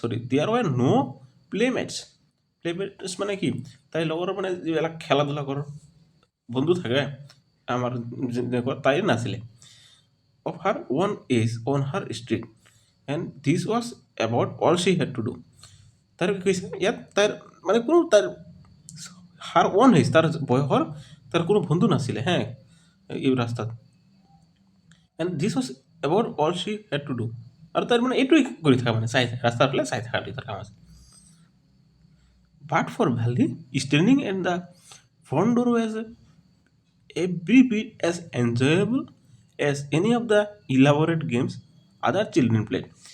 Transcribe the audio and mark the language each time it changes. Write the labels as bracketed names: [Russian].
[English] There were no' playmates. [Assamese] প্লেমেটছ কি, তাইৰ লগৰ যিবিলাক খেলা ধূলা কৰাৰ বন্ধু থাকে আমাৰ যেনেকুৱা, তাইৰ নাছিলে। [English] of her own age on her street, and this was about all she had to do. [Assamese] তাৰ কি কৈছে ইয়াত, তাইৰ কোনো তাইৰ [English] her own age, [Assamese] তাৰ বয়সৰ তাৰ কোনো বন্ধু নাছিলে এই ৰাস্তাত। [English] and this was about all she had to do. [Assamese] আৰু তাইৰ এইটোৱে কৰি থকা চাই ৰাস্তাৰ ফালে চাই থকা তাৰ কাম আছে। [English] But for Valley, standing in the front door was every bit as enjoyable as any of the elaborate games other children played.